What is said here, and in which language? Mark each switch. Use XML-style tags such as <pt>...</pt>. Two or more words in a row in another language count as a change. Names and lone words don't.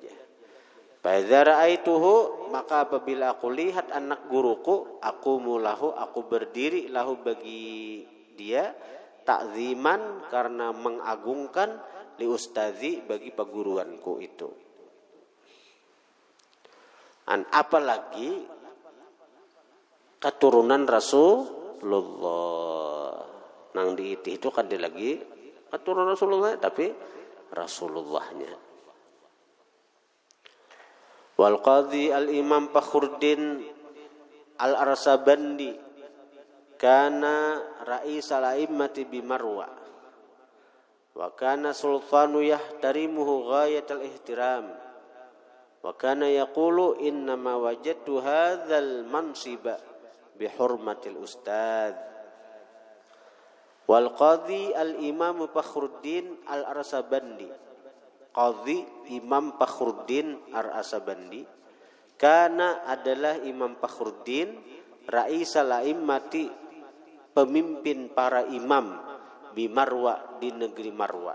<ar>فإذا رأيته,</ar> <id>maka apabila aku lihat anak guruku, aku mulahu, aku berdiri lahu bagi dia, takziman karena mengagungkan,</id> <ar>لأستاذي</ar> <id>bagi perguruanku itu. Apalagi keturunan Rasulullah.</id> <bjn>Nang diiti itu kan dia lagi keturunan Rasulullah tapi Rasulullahnya.</bjn> <ar>والقاضي الإمام فخر الدين الأرسابندي كان رئيس الأئمة بمرو وكان السلطان يحترمه غاية الاحترام وكان يقول إنما وجدت هذا المنصب بحرمة الأستاذ. والقاضي الإمام فخر الدين الأرسابندي,</ar> <id>qadhi Imam Fakhruddin al Arsabandi, karena adalah Imam Fakhruddin</id> <ar>رئيس الأئمة,</ar> <id>pemimpin para imam, di Marwa, di negeri Marwa.</id>